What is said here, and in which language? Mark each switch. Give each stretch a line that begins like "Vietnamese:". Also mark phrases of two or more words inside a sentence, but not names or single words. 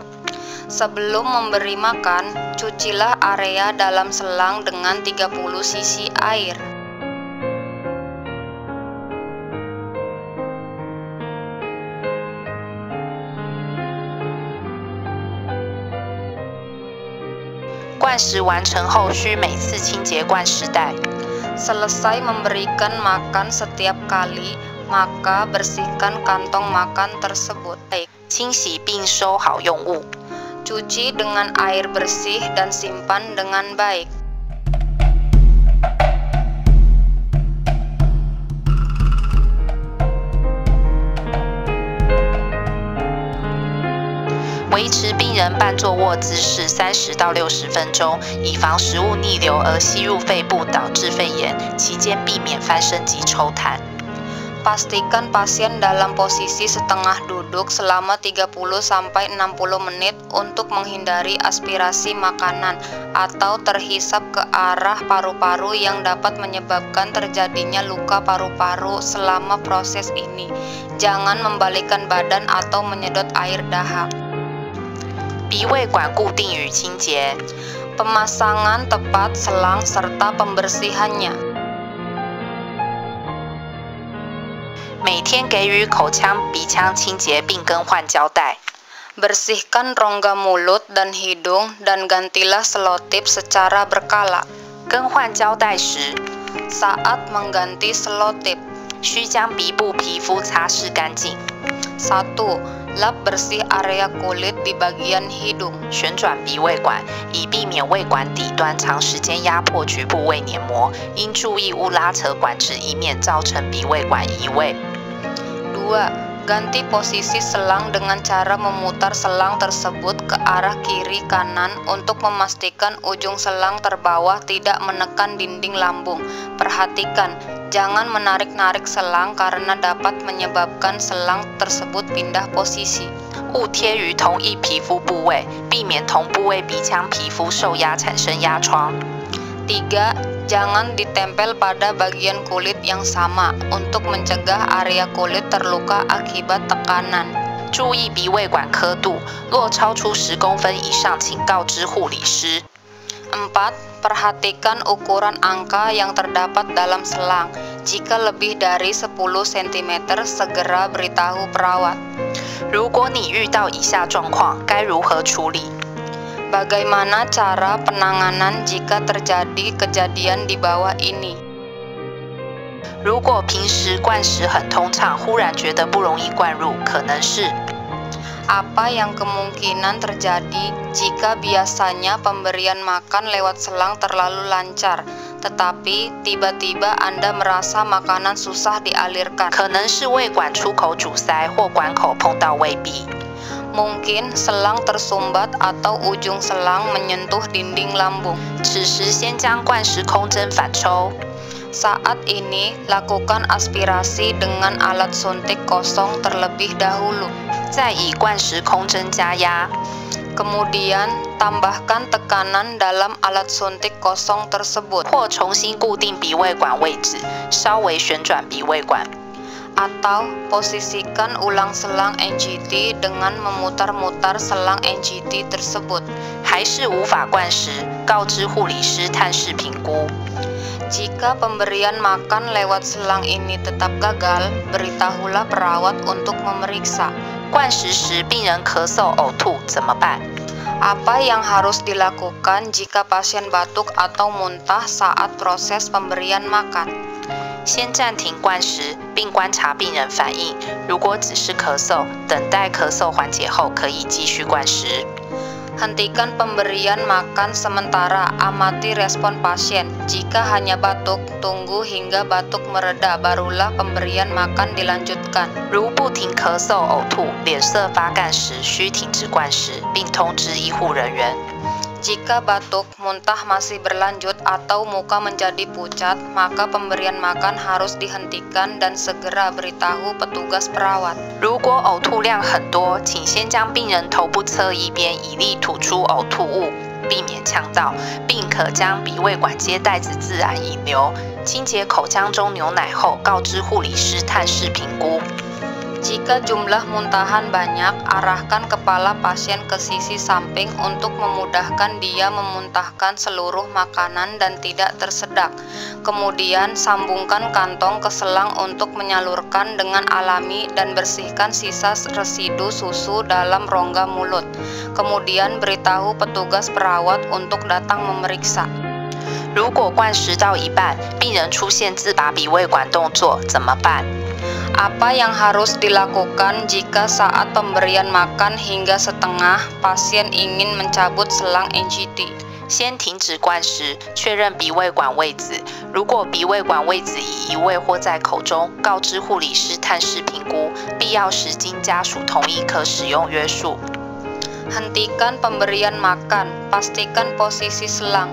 Indonesian: Sebelum memberi makan, cucilah area dalam selang dengan 30 cc air.
Chinese: " 灌食完成后，需每次清洁灌食袋。
Indonesian: Selesai memberikan makan setiap kali, maka bersihkan kantong makan tersebut.
Chinese: 清洗并收好用物。
Indonesian: Cuci dengan air bersih dan simpan dengan baik.
Chinese: " 维持病人半坐卧姿势30到60分钟，以防食物逆流而吸入肺部导致肺炎。期间避免翻身及抽痰。
Indonesian: Pastikan pasien dalam posisi setengah duduk selama 30-60 menit untuk menghindari aspirasi makanan atau terhisap ke arah paru-paru yang dapat menyebabkan terjadinya luka paru-paru selama proses ini. Jangan membalikkan badan atau menyedot air dahak.
Chinese: 鼻胃管固定与清洁，
Indonesian: Pemasangan tepat selang serta pembersihannya.
Chinese: 每天给予口腔、鼻腔清洁并更换胶带。
Indonesian: Bersihkan rongga mulut dan hidung dan gantilah selotip secara berkala.
Chinese: 更换胶带时，
Indonesian: Saat mengganti selotip,
Chinese: 需将鼻部皮肤擦拭干净。
Indonesian: 1. Lap bersih area kulit di bagian hidung.
Chinese: 旋转鼻胃管，以避免胃管底端长时间压迫局部胃黏膜，应注意勿拉扯管子，以免造成鼻胃管移位。
Indonesian: 2. Ganti posisi selang dengan cara memutar selang tersebut ke arah kiri kanan untuk memastikan ujung selang terbawah tidak menekan dinding lambung. Perhatikan, jangan menarik-narik selang karena dapat menyebabkan selang tersebut pindah posisi.
Chinese: 勿贴于同一皮肤部位，避免同部位鼻腔皮肤受压产生压疮。
Indonesian: 3. Jangan ditempel pada bagian kulit yang sama untuk mencegah area kulit terluka akibat tekanan.
Chinese: 注意鼻胃管刻度，若超出10公分以上，请告知护理师。
Indonesian: 4. Perhatikan ukuran angka yang terdapat dalam selang. Jika lebih dari 10 cm, segera beritahu perawat.
Chinese: 如果你遇到以下状况，该如何处理？
Indonesian: Bagaimana cara penanganan jika terjadi kejadian di bawah ini?
Chinese: 如果平时灌食很通畅，忽然觉得不容易灌入，可能是
Indonesian: Apa yang kemungkinan terjadi jika biasanya pemberian makan lewat selang terlalu lancar, tetapi tiba-tiba Anda merasa makanan susah dialirkan?
Chinese: 可能是胃管出口阻塞或管口碰到胃壁。
Indonesian: Mungkin selang tersumbat atau ujung selang menyentuh dinding lambung.
Chinese: 此时先将灌食空针反抽。
Indonesian: Saat ini, lakukan aspirasi dengan alat suntik kosong terlebih dahulu.
Chinese: 再以灌食空针加压。
Indonesian: Kemudian, tambahkan tekanan dalam alat suntik kosong tersebut.
Chinese: 或重新固定鼻胃管位置，稍微旋转鼻胃管。
Indonesian: Atau posisikan ulang selang NGT dengan memutar-mutar selang NGT tersebut.
Chinese: 还是无法灌食，告知护理师探视评估。
Indonesian: Jika pemberian makan lewat selang ini tetap gagal, beritahulah perawat untuk memeriksa.
Chinese: 灌食时病人咳嗽、呕吐怎么办？
Indonesian: Apa yang harus dilakukan jika pasien batuk atau muntah saat proses pemberian makan?
Chinese: 先暂停灌食，并观察病人反应。如果只是咳嗽，等待咳嗽缓解后，可以继续灌食。
Indonesian: Hentikan pemberian makan sementara, amati respon pasien. Jika hanya batuk, tunggu hingga batuk mereda, barulah pemberian makan dilanjutkan.
Chinese: 如不停咳嗽、呕吐、脸色发干时，需停止灌食，并通知医护人员。
Indonesian: Jika batuk, muntah masih berlanjut atau muka menjadi pucat, maka pemberian makan harus dihentikan dan segera beritahu petugas perawat.
Chinese: 如果呕吐量很多，请先将病人头部侧一边以力吐出呕吐物，避免呛到，并可将鼻胃管接带子自然引流。清洁口腔中牛奶后，告知护理师探视评估。
Indonesian: Jika jumlah muntahan banyak, arahkan kepala pasien ke sisi samping untuk memudahkan dia memuntahkan seluruh makanan dan tidak tersedak. Kemudian, sambungkan kantong ke selang untuk menyalurkan dengan alami dan bersihkan sisa residu susu dalam rongga mulut. Kemudian, beritahu petugas perawat untuk datang memeriksa.
Chinese: 如果灌食到一半，病人出现自拔鼻胃管动作，怎么办？
Indonesian: Apa yang harus dilakukan jika saat pemberian makan hingga setengah pasien ingin mencabut selang NGT?
Chinese: 先停止灌食，确认鼻胃管位置。如果鼻胃管位置已移位或在口中，告知护理师探视评估，必要时经家属同意可使用约束。
Indonesian: Hentikan pemberian makan, pastikan posisi selang.